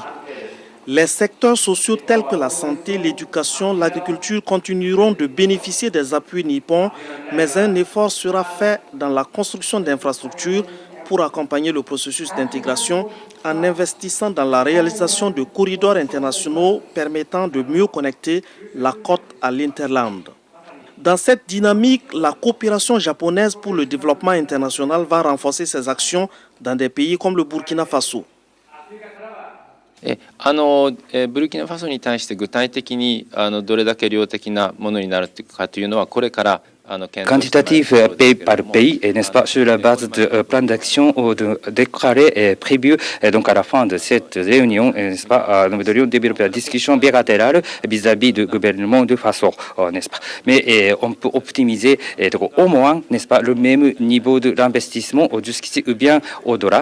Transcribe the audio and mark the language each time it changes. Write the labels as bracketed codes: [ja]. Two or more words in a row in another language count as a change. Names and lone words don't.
[fr] Les secteurs sociaux tels que la santé, l'éducation, l'agriculture continueront de bénéficier des appuis nippons, mais un effort sera fait dans la construction d'infrastructures pour accompagner le processus d'intégration en investissant dans la réalisation de corridors internationaux permettant de mieux connecter la côte à l'Interland. Dans cette dynamique, la coopération japonaise pour le développement international va renforcer ses actions dans des pays comme le Burkina Faso. [ja] ブルキナファソに対して具体的にどれだけ量的なものになるかというのはこれから [fr] Quantitatif pays par pays, n'est-ce pas, sur la base de plan d'action déclaré prévu donc à la fin de cette réunion, n'est-ce pas, nous devrions développer la discussion bilatérale vis-à-vis du gouvernement de Faso, n'est-ce pas. Mais on peut optimiser au moins, n'est-ce pas, le même niveau de l'investissement jusqu'ici ou bien au-delà.